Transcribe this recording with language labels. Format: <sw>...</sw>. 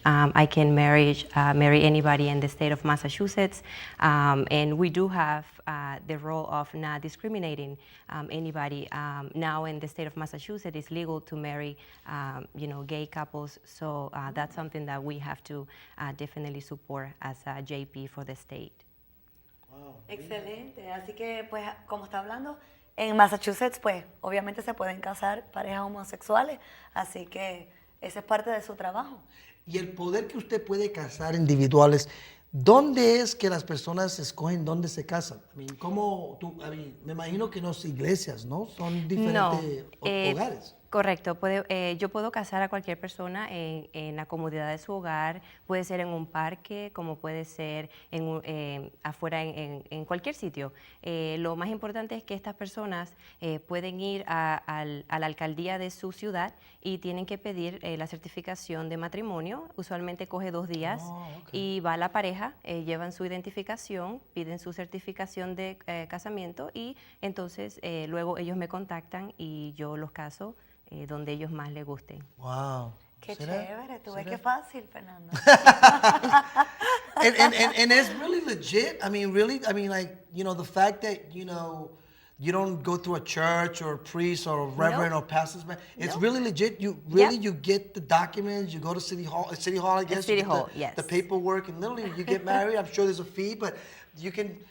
<en>I can marry anybody in the state of Massachusetts, and we do have the role of not discriminating anybody. Now in the state of Massachusetts, it's legal to marry, gay couples. So that's something that we have to definitely support as a JP for the state.</en> <es>Wow. Excelente. Así que, pues, como está hablando, en Massachusetts, pues, obviamente se pueden casar parejas homosexuales. Así que esa es parte de su trabajo. Y el poder que usted puede casar individuales. ¿Dónde es que las personas escogen dónde se casan? Me imagino que no son iglesias, ¿no? Son diferentes hogares. Correcto. Yo puedo casar a cualquier persona en la comodidad de su hogar. Puede ser en un parque, como puede ser afuera en cualquier sitio. Lo más importante es que estas personas pueden ir a la alcaldía de su ciudad y tienen que pedir la certificación de matrimonio. Usualmente coge 2 días y va la pareja, llevan su identificación, piden su certificación de casamiento y entonces luego ellos me contactan y yo los caso donde ellos más les gusten. Wow. Qué chévere, tú ves qué fácil, Fernando.</es> <en>and it's really legit. The fact that, you don't go through a church or a priest or a reverend or pastor's man. It's really legit. You get the documents, you go to City Hall, I guess. City Hall, yes. The paperwork, and literally you get married. I'm sure there's a fee, but you can.</en>